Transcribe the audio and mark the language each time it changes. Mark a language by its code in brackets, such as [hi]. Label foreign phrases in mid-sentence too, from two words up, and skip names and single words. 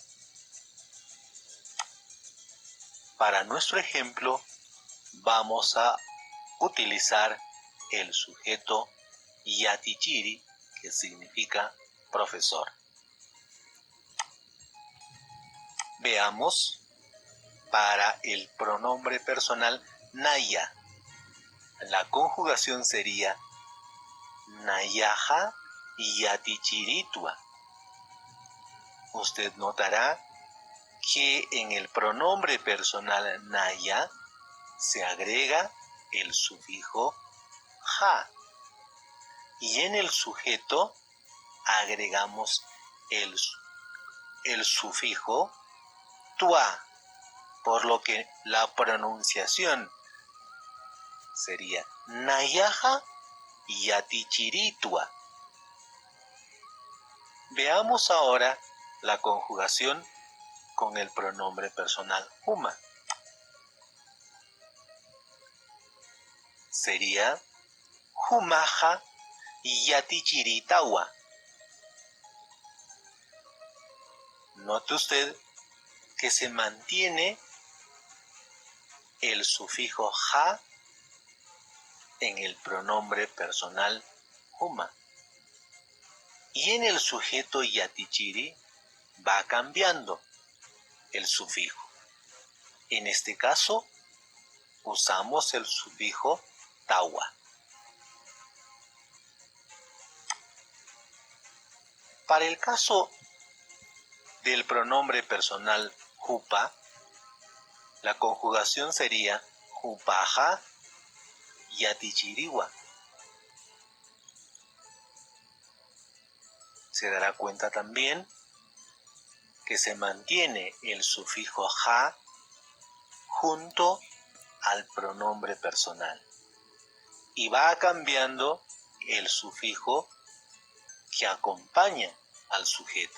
[es] Para nuestro ejemplo, vamos a utilizar el sujeto yatichiri, que significa profesor. Veamos para el pronombre personal naya. La conjugación sería [ay] nayaja yatichiritua. [es] Usted notará que en el pronombre personal naya se agrega el sufijo ja y en el sujeto agregamos el sufijo tua, por lo que la pronunciación sería [ay] nayaja yatichiritua. [es] Veamos ahora la conjugación con el pronombre personal huma. Sería [ay] humaja yatichiritawa. [es] Note usted que se mantiene el sufijo ja en el pronombre personal huma. Y en el sujeto yatichiri va cambiando el sufijo. En este caso, usamos el sufijo tawa. Para el caso del pronombre personal jupa, la conjugación sería [ay] jupaja yatichiriwa. [es] Se dará cuenta también que se mantiene el sufijo ja junto al pronombre personal y va cambiando el sufijo que acompaña al sujeto.